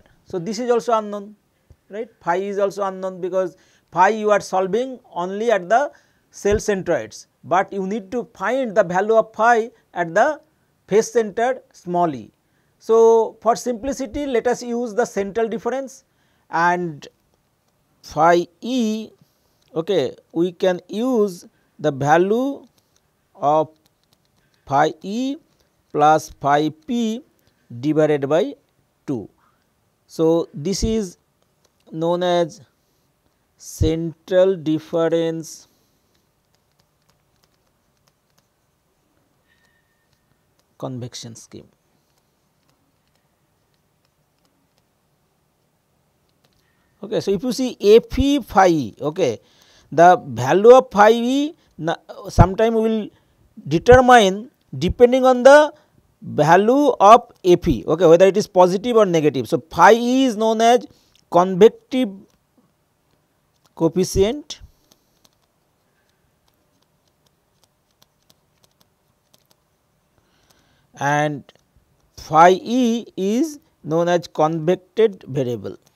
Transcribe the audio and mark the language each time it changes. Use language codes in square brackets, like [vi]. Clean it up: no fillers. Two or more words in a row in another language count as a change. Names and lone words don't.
[en] So, this is also unknown, right. Phi is also unknown, because phi you are solving only at the cell centroids, but you need to find the value of phi at the phase center small e. So, for simplicity let us use the central difference, and phi e, okay, we can use the value of phi e plus phi p divided by 2. So, this is known as central difference convection scheme. Okay. So, if you see F e phi e, okay, the value of phi e sometime will determine depending on the value of F e, okay, whether it is positive or negative. So, phi e is known as convective coefficient and phi e is known as convected variable.